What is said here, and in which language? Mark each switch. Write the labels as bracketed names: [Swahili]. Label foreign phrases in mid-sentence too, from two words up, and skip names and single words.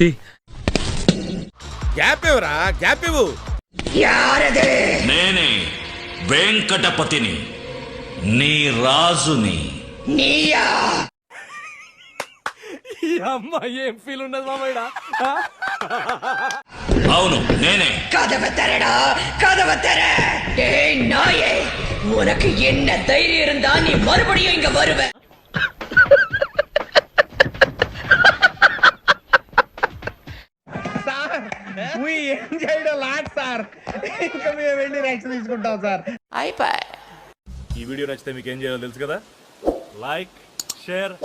[Telugu] గ్యాప్ ఇవ్వరా, గ్యాప్ ఇవ్వు. నేనే వెంకటపతిని, నీ రాజుని. ఈ అమ్మాయి ఏం ఫీల్ ఉన్నది మామయ్య? అవును నేనే. [Tamil] உனக்கு என்ன தைரியம் இருந்தா நீ மறுபடியும் இங்க வருவ? [Telugu] ఇంకా మేము వెళ్ళి రియాక్షన్ తీసుకుంటాం సార్. ఈ వీడియో నచ్చితే మీకు ఏం చేయాలో తెలుసు కదా.